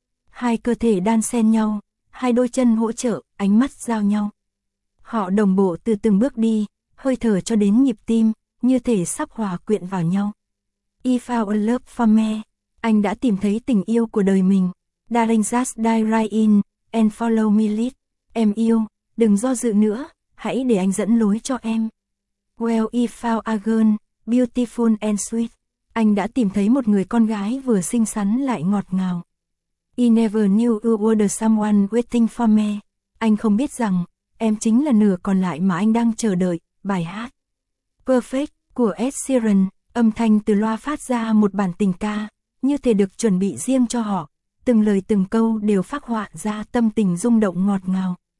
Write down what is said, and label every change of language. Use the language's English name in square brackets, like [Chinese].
[Vietnamese] Hai cơ thể đan xen nhau. Hai đôi chân hỗ trợ, ánh mắt giao nhau. Họ đồng bộ từ từng bước đi, hơi thở cho đến nhịp tim, như thể sắp hòa quyện vào nhau. [English] I found a love for me. [Vietnamese] Anh đã tìm thấy tình yêu của đời mình. [English] Darling, just dive right in and follow me lead. [Vietnamese] Em yêu, đừng do dự nữa, hãy để anh dẫn lối cho em. [English] Well, I found a girl, beautiful and sweet. [Vietnamese] Anh đã tìm thấy một người con gái vừa xinh xắn lại ngọt ngào. [English] I never knew you were someone waiting for me. [Vietnamese] Anh không biết rằng, em chính là nửa còn lại mà anh đang chờ đợi. Bài hát Perfect của Ed Sheeran, âm thanh từ loa phát ra một bản tình ca, như thể được chuẩn bị riêng cho họ. Từng lời từng câu đều phác họa ra tâm tình rung động ngọt ngào.